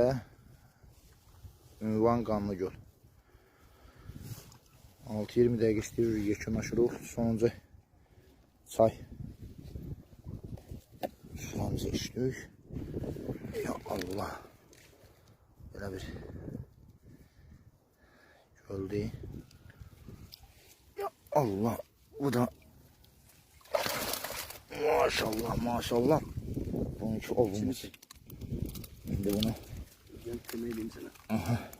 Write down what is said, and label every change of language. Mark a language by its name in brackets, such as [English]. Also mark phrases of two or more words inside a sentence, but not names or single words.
[Azerbaijani] Ünvan Qanlıgöl. 6-20 dəqiqə işləyir, yekunlaşırıq. Sonuncu çay sularımızı içdik. Ya Allah. Belə bir göldü. Ya Allah. Bu da maşallah maşallah. Bununki olmuş. Şimdi bunu aha.